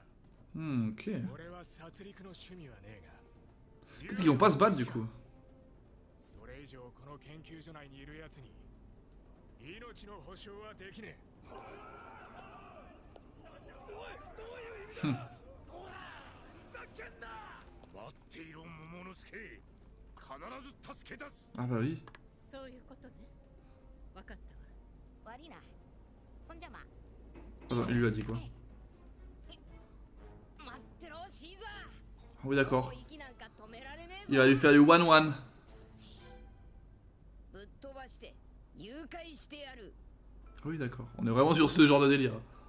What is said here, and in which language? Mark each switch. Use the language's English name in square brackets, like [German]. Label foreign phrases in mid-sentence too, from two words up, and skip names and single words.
[French] Ok. [Japanese] 俺は殺戮の趣味はねえが。 [French] Peut-être qu'ils vont pas se battre du coup. [Japanese] それ以上この研究所内にいるやつに命の保証はできねえ。おい、どういう意味だ。ほら、ふざけんな。待っていろ桃之助。必ず助け出す。 [French] Ah bah oui. [Japanese] そういうことね。わかったわ。 [French] Attends, il lui a dit quoi? Ah oui d'accord. Il va lui faire du 1-1. Ah oui d'accord, on est vraiment sur ce genre de délire.